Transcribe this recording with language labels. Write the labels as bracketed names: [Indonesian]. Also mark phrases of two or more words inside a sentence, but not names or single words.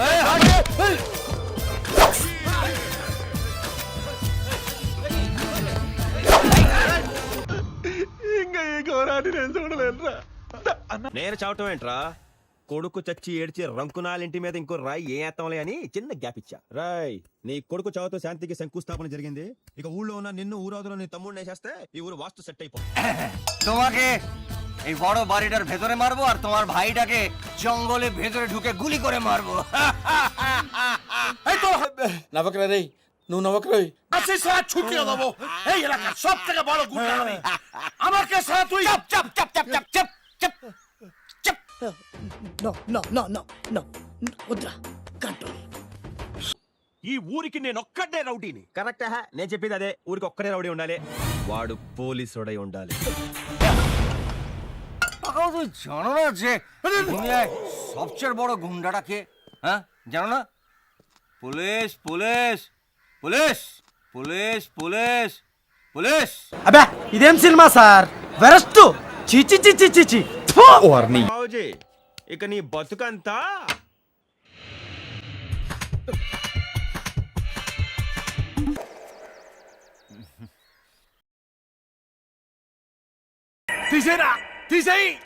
[Telugu] ఇంకా ఈ ఘోరాన్ని నేను చూడలేనురా. నేను చావటం ఏంట్రా? కొడుకు చచ్చి ఏడ్చి రంకునాలింటి మీద ఇంకో రాయి ఏం వేస్తాంలే అని చిన్న గ్యాప్ ఇచ్చా. రాయ్, నీ కొడుకు చావుతో శాంతికి శంకుస్థాపన జరిగింది. ఇక ఊళ్ళో ఉన్న నిన్ను ఊరాదులో నీ తమ్ముడిని వేసేస్తే ఈ ఊరు వాస్తు సెట్ అయిపోతుంది. [Bangla] তোমাকে এই বড় বাড়িটার ভেতরে মারবো আর তোমার ভাইটাকে জঙ্গলে ভেতরে ঢুকে গুলি করে মারবো। [Telugu] నవ్వకరా రేయ్, నువ్వు నవ్వకరా. [Bangla] ছুটিয়ে দেবো এই এলাকার সব থেকে বড় গুন্ডা আমি। আমাকে সাথে তুই চপ চপ চপ চপ চপ চপ চপ চপ। No, [Telugu] వద్దురా, కంట్రోల్. ఈ ఊరికి నేను ఒక్కడే రౌడీని. కరెక్ట్. నేను చెప్పేది అదే, ఊరికి ఒక్కడే రౌడీ ఉండాలి. వాడు పోలీసుడై ఉండాలి. [Bangla] তুই জানো না যে দুনিয়ায় সবচেয়ে বড় গুন্ডাটা কে? হ্যাঁ, জানো না? পুলিশ পুলিশ পুলিশ পুলিশ পুলিশ পুলিশ। [Telugu] అబ్బా ఇదేం సినిమా సార్, వెరస్ట్. చిచి చిచి చిచి. బాబుజీ, ఇక నీ బతుకంతా తీసేరా, తీసేయి.